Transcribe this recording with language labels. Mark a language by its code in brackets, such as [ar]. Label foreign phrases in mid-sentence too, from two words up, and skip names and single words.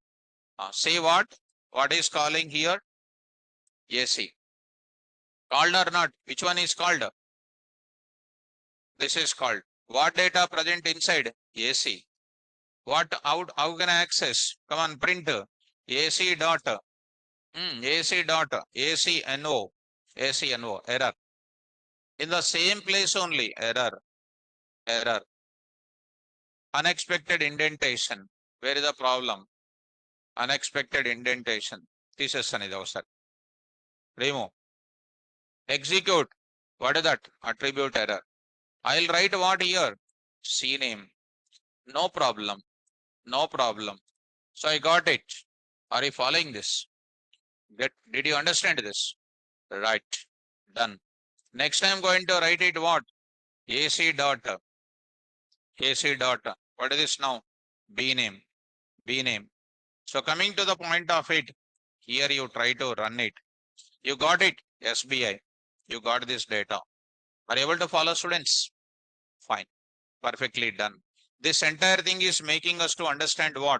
[en] Say what? What is calling here? AC. Called or not? Which one is called? This is called. What data present inside? AC. What? How can I access? Come on, print. AC dot. AC dot. ACNO. ACNO. Error. In the same place only. Error. Error. Unexpected indentation. Where is the problem? Unexpected indentation. [te] తీసేస్తాను ఒకసారి. [en] Remove. Execute. What is that? Attribute error. I'll write what here? CNAME. No problem. No problem. So I got it. Are you following this? Did you understand this? Right. Done. Next I'm going to write it what? AC dot. AC dot. What is this now? B name. B name. So coming to the point of it, Here you try to run it. You got it, SBI. You got this data. Are you able to follow, students? Fine. Perfectly done. This entire thing is making us to understand what?